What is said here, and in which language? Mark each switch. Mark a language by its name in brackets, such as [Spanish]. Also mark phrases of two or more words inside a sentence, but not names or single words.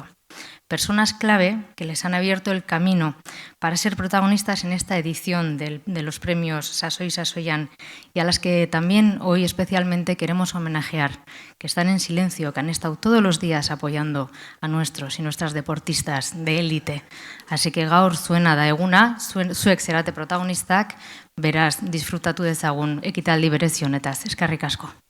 [Spanish] Personas clave que les han abierto el camino para ser protagonistas en esta edición de los premios Sasoi Sasoian y a las que también hoy especialmente queremos homenajear, que están en silencio, que han estado todos los días apoyando a nuestros y nuestras deportistas de élite. [Basque] Así que gaur zuena da eguna, zuek zerate protagonistak, beraz disfrutatu dezagun ekitaldi berezi honetaz. Eskerrik asko.